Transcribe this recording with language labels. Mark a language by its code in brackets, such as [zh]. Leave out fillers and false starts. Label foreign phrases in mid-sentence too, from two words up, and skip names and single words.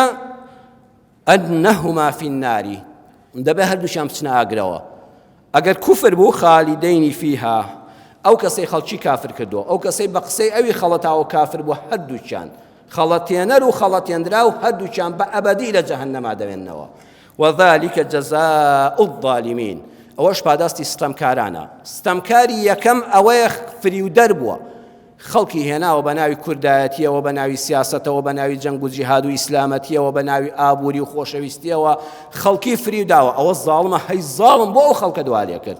[ar] ئەنەهما فی النار، [ckb] دەبێ هەردووشیان بچنە ئاگرەوە. ئەگەر کوفر بوو [ar] خالیدەینی فیها، [ckb] ئەو کەسەی خەڵکی کافر کردووە، ئەو کەسەی بە قسەی ئەوی خەڵەتاوە کافر بووە، هەردووچیان خەڵەتێنەر و خەڵەتێنرا و هەردووچیان بە ئەبەدی لە جەهەنەما دەوێنەوە. [ar] وذلك جزاء الظالمين، [ckb] ئەوەش پاداستی ستەمکارانە. ستەمکاری یەکەم ئەوەیە فریودەر بووە، خەڵکی هێناوە بە ناوی کوردایەتیەوە، بە ناوی سیاسەتەوە، بە ناوی جەنگ و جیهاد و ئیسلامەتیەوە، بە ناوی ئابووری و خۆشەویستیەوە خەڵکی فریوداوە، ئەوە زاڵمە، هەی زاڵم بۆ ئەو خەڵکە دوالێ کرد.